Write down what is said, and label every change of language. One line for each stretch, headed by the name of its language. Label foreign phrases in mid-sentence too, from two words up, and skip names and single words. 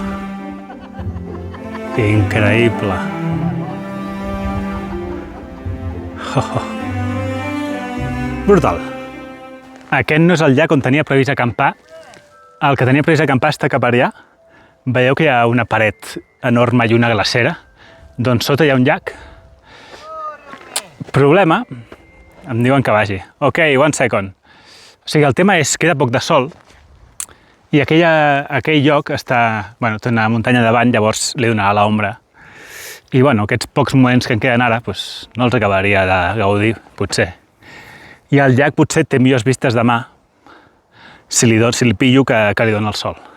Catalan: Increïble! Brutal! Aquest no és el llac on tenia previst acampar. El que tenia previst acampar està cap allà. Veieu que hi ha una paret enorme i una glacera. Doncs sota hi ha un llac. Problema, em diuen que vagi.
English: Ok, one second.
Catalan: O sigui, el tema és que queda poc de sol i aquell lloc està... Bueno, té una muntanya davant, llavors li donarà l'ombra. I bueno, aquests pocs moments que en queden ara, doncs, no els acabaria de gaudir, potser. I el llac potser té millors vistes demà si li pillo que li dona el sol.